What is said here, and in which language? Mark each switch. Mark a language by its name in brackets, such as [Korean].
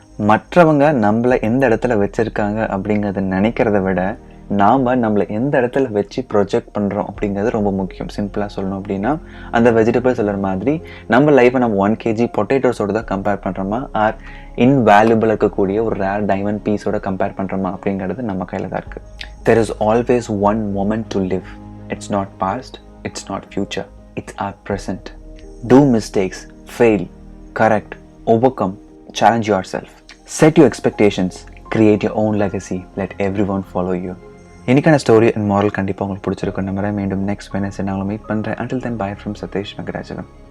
[Tamil] மற்றவங்க நம்மளை எந்த இடத்துல வச்சுருக்காங்க அப்படிங்கிறத நினைக்கிறத விட நாம் நம்மளை எந்த இடத்துல வச்சு ப்ரொஜெக்ட் பண்ணுறோம் அப்படிங்கிறது ரொம்ப முக்கியம். சிம்பிளாக சொல்லணும் அப்படின்னா, அந்த வெஜிடபிள் செல்லர் மாதிரி நம்ம லைஃப்பை நம்ம 1 kg பொட்டேட்டோஸோடு தான் கம்பேர் பண்ணுறோமா, ஆர் இன்வேல்யூபிள் இருக்கக்கூடிய ஒரு ரேர் டைமண்ட் பீஸோட கம்பேர் பண்ணுறோமா அப்படிங்கிறது நம்ம கையில் தான் இருக்குது. [English] There is always one moment to live. It's not past, it's not future, it's our present. Do mistakes, fail, correct, overcome, challenge yourself. Set your expectations, create your own legacy, let everyone follow you. [Tamil] இன்னைக்கான story and moral கண்டிப்பாக உங்களுக்கு பிடிச்சிருக்கும் நம்புறேன். மீண்டும் next Wednesday நான் உங்களை meet பண்ணுறேன். [English] Until then, bye from [Tamil] Satish Magarajalam.